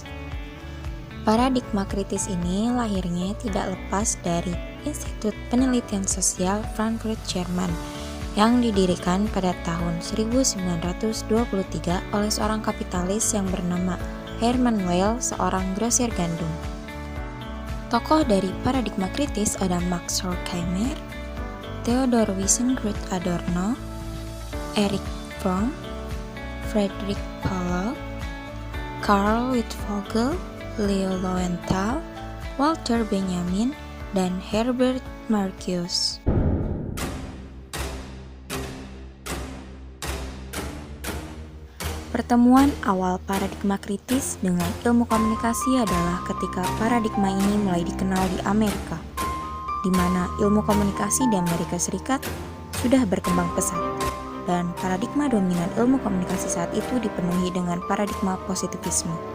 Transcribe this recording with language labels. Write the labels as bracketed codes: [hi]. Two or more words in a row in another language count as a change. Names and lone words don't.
[id] Paradigma kritis ini lahirnya tidak lepas dari Institut Penelitian Sosial Frankfurt, Jerman, yang didirikan pada tahun 1923 oleh seorang kapitalis yang bernama Hermann Weyl, seorang grosir gandum. Tokoh dari paradigma kritis ada Max Horkheimer, Theodor Wiesengrund Adorno, Erich Fromm, Friedrich Paulo, Karl Wittfogel, Leo Lowenthal, Walter Benjamin, dan Herbert Marcuse. Pertemuan awal paradigma kritis dengan ilmu komunikasi adalah ketika paradigma ini mulai dikenal di Amerika, di mana ilmu komunikasi di Amerika Serikat sudah berkembang pesat, dan paradigma dominan ilmu komunikasi saat itu dipenuhi dengan paradigma positivisme.